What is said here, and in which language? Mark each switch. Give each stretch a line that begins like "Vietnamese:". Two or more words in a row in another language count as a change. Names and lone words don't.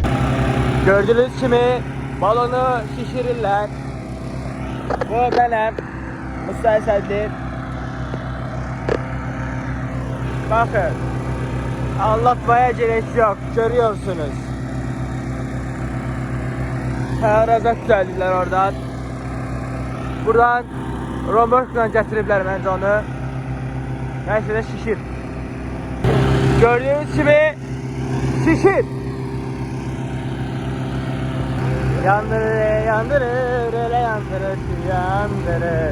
Azerbaijani: Gördüğünüz kimi balonu şişirirlər. Bu mənəm. Musa Əsədli.
Turkish: Bakın. Anlatmaya gerek yok. Görüyorsunuz.
Azerbaijani: Tərazat düzəldirlər oradan. Buradan romorkla gətiriblər məncə onu. Nəysə də şişir. Gördüğünüz kimi şişir. Yandırır, yandırır, öyle yandırır, yandırır.